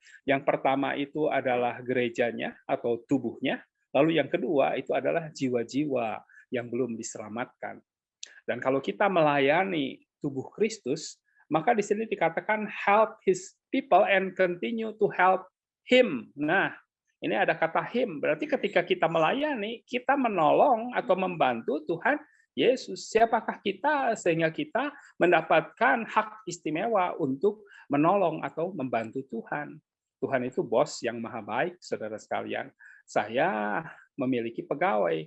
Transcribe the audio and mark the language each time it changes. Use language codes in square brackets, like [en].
[id] Yang pertama itu adalah gerejanya atau tubuhnya, lalu yang kedua itu adalah jiwa-jiwa yang belum diselamatkan. Dan kalau kita melayani tubuh Kristus, maka di sini dikatakan [en] help his people and continue to help him. [id] Nah, ini ada kata him, berarti ketika kita melayani, kita menolong atau membantu Tuhan Yesus. Siapakah kita sehingga kita mendapatkan hak istimewa untuk menolong atau membantu Tuhan? Tuhan itu bos yang maha baik, saudara sekalian. Saya memiliki pegawai.